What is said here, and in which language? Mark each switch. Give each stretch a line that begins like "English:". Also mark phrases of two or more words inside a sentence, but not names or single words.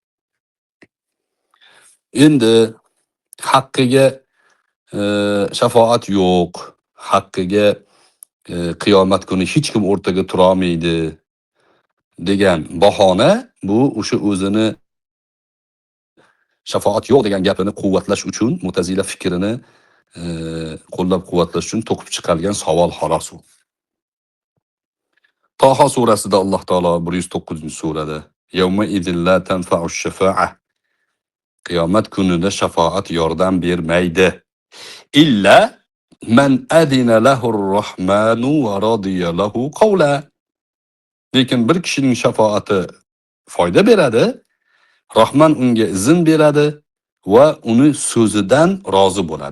Uzbek: Endi haqqiga shafoat yo'q, haqqiga qiyomat kuni hech kim o'rtaga tura olmaydi degan bahona bu o'sha o'zini shafoat yo'q degan gapini quvvatlash uchun Mu'tazila fikrini qo'llab-quvvatlash uchun to'qib chiqargan savol xolos u. Toha surasida Alloh taolo 109-surada
Arabic: يومئذ لا تنفع الشفاعة
Uzbek: qiyomat kunida shafoat yordam bermaydi.
Arabic: إلا من أذن له الرحمن ورضي له قولا.
Uzbek: Lekin bir kishining shafoati foyda beradi. Rahman unga izn beradi va uni so'zidan rozi bo'ladi.